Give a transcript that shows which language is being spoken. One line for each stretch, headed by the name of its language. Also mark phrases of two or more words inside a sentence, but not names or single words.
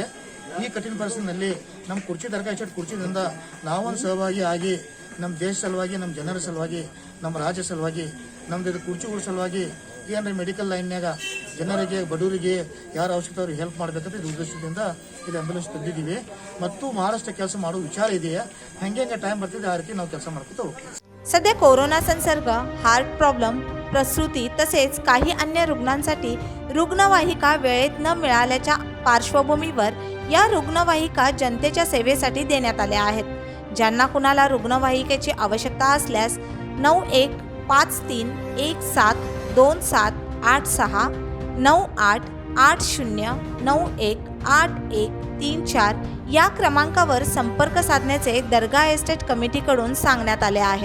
Kannada: ಈ ಕಠಿಣ ಪರಿಸ್ಥಿತಿನಲ್ಲಿ ನಮ್ಮ ಕುರ್ಚಿ ದರ್ಗಾ ಇಸ್ಟೇಟ್ ಕುರ್ಚಿದಿಂದ ನಾವೊಂದು ಸಹಭಾಗಿ ಆಗಿ ನಮ್ಮ ದೇಶ ಸಲುವಾಗಿ, ನಮ್ಮ ಜನರ ಸಲುವಾಗಿ, ನಮ್ಮ ರಾಜ್ಯ ಸಲುವಾಗಿ, ನಮ್ಮದು ಇದು ಕುರ್ಚಿಗಳ ಸಲುವಾಗಿ ಏನಂದ್ರೆ
English: medical lineyaga
Kannada: ಜನರಿಗೆ ಬಡವರಿಗೆ ಯಾರು ಅವಶ್ಯಕತೆ ಅವ್ರಿಗೆ ಹೆಲ್ಪ್ ಮಾಡಬೇಕಂತ ಇದು ಉದ್ದೇಶದಿಂದ ಇದು ಆಂಬ್ಯುಲೆನ್ಸ್ ತಂದಿದ್ದೀವಿ. ಮತ್ತು ಬಹಳಷ್ಟು ಕೆಲಸ ಮಾಡೋ ವಿಚಾರ ಇದೆಯಾ. ಹೆಂಗೆ ಟೈಮ್ ಬರ್ತಿದೆ ಆ ರೀತಿ ನಾವು ಕೆಲಸ ಮಾಡ್ಕೊತಾ ಹೋಗ್ತೀವಿ.
Marathi: सध्या कोरोना संसर्ग,
English: heart problem,
Marathi: प्रसूती तसेच काही अन्य रुग्णांसाठी रुग्णवाहिका वेळेत न मिळाल्याच्या पार्श्वभूमीवर या रुग्णवाहिका जनतेच्या सेवेसाठी देण्यात आल्या आहेत. ज्यांना कुणाला रुग्णवाहिकेची आवश्यकता असल्यास 9153172786 9880918134 या क्रमांकावर संपर्क साधण्याचे दर्गा एस्टेट कमिटीकडून सांगण्यात आले आहे.